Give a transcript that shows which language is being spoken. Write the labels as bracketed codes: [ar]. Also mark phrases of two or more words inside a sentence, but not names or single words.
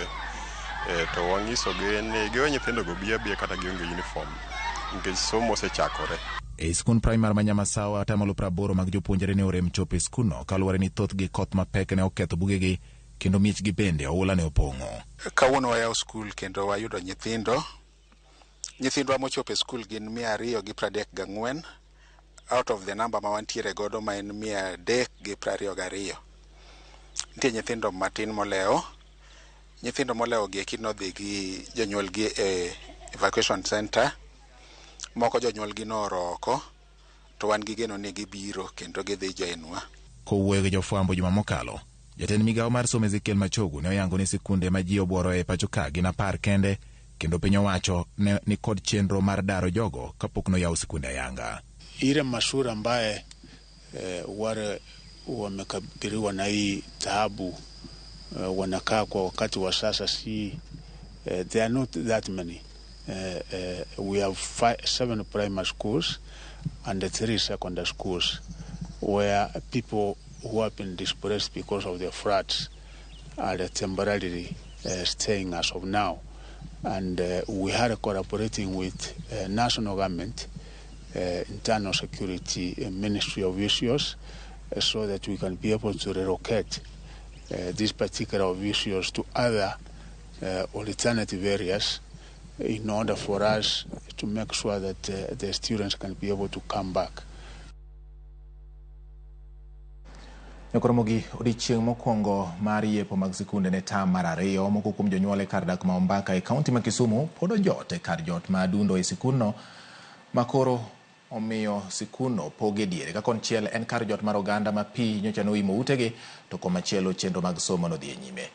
[luo] To wang'isogi ni giwe nyithindogo biya kata gionge uniform nikech somo osechakore. E skund primar ma Nyamasawa 80% mag jopuonjre ne orem chopo e skundno kaluwore ni thothgi koth mapek ne oketho bugegi kendo miechgi bende oula ne opong'o. Kawuono wayawo skul kendo wayudo nyithindwa mochopo e skul gin 234 [en] out of the number [luo] ma wantiere godo ma en 322. Nitie nyithindo matin molewo. Nyithindo molewo gi nodhi gi jonyuolgi e [en] evacuation center. [luo] Moko jonyuolgi nooro oko, to wan gi geno ni gibiro kendo gidhi joinwa. Kowuoyo gi jofwambo juma mokalo, jatend migawo mar somo Ezekiel Machogu ne oyango ni sikunde ma ji obuoro e pacho ka gin 10 kende kendo piny owacho ni kod chenro mar daro jogo kapok noyaw sikunde ayanga. [sw] Ile mashule ambaye wale wamekabiliwa na hii taabu wanakaa kwa wakati wa sasa si [en] there are not that many. We have 7 primary schools and 3 secondary schools where people who have been displaced because of the floods are temporarily staying as of now. And we are collaborating with national government, internal security, Ministry of Issues, so that we can be able to relocate these particular issues to other alternative areas in order for us to make sure that the students can be able to come back. [luo] Nekoromogi odiochieng' mokwongo mar yepo mag sikunde ne tam mar 2 moko kuom jonyuol e kar dak ma Ombaka e kaunti ma Kisumu pod ojot e kar jot ma adundo e sikundno makoro omiyo sikundno poge diere ka konchiel en kar jot mar oganda ma pi nyocha noimo utegi to komachielo chenro mag somo nodhi e nyime.